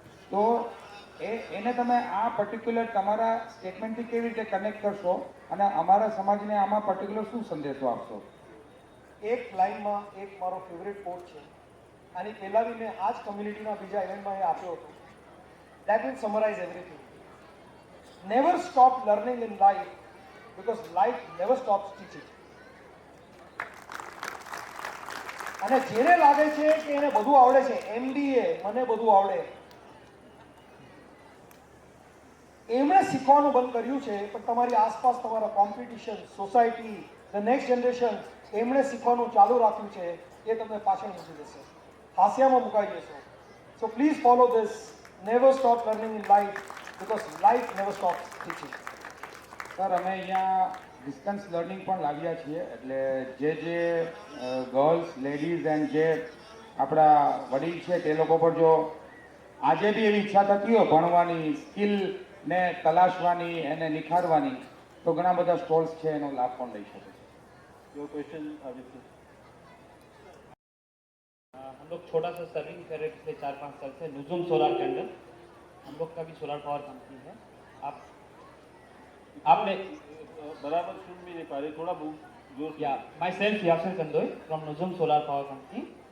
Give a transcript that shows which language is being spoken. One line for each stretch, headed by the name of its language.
Gujarati: તો એને તમે આ પર્ટિક્યુલર તમારા સ્ટેટમેન્ટથી કેવી રીતે કનેક્ટ કરશો અને અમારા સમાજને આમાં પર્ટિક્યુલર શું સંદેશો આપશો? એક લાઈનમાં એક મારો ફેવરેટ કોટ છે. આની પહેલાં બી મેં આ જ કમ્યુનિટીના બીજા ઇવેન્ટમાં એ આપ્યો હતો.
English: That will summarise everything. Never stop learning in life because life never stops teaching.
Gujarati: અને જેને લાગે છે કે એને બધું આવડે છે, MBA મને બધું આવડે, એમણે શીખવાનું બંધ કર્યું છે. પણ તમારી આસપાસ તમારા competition, society, the next generation, એમણે શીખવાનું ચાલુ રાખ્યું છે, એ તમને પાછળ મૂકી દેશે. હાસ્યામાં મુકાઈ દેશો.
English: So please follow this. Never stop learning in life because life never stops teaching.
Gujarati: Sir અમે અહીંયા ડિસ્ટન્સ લર્નિંગ પણ લાવ્યા છીએ, એટલે જે ગર્લ્સ લેડીઝ એન્ડ જે આપણા વડીલ છે તે લોકો પર જો આજે બી એવી ઈચ્છા થતી હોય ભણવાની, સ્કિલને તલાશવાની એને નિખારવાની, તો ઘણા બધા સ્ટોલ્સ છે એનો લાભ પણ લઈ શકે છે.
English: Your question, Aditya.
Hindi: हम लोग छोटा सा सर्विंग कर रहे पिछले 4-5 साल से नुजुम सोलर के अंदर. हम लोग का भी सोलर पावर कंपनी है. आपने बराबर सुन भी नहीं पा रहे, थोड़ा जोर से.
English: या myself Yasir Kandoi from Nujum solar power company.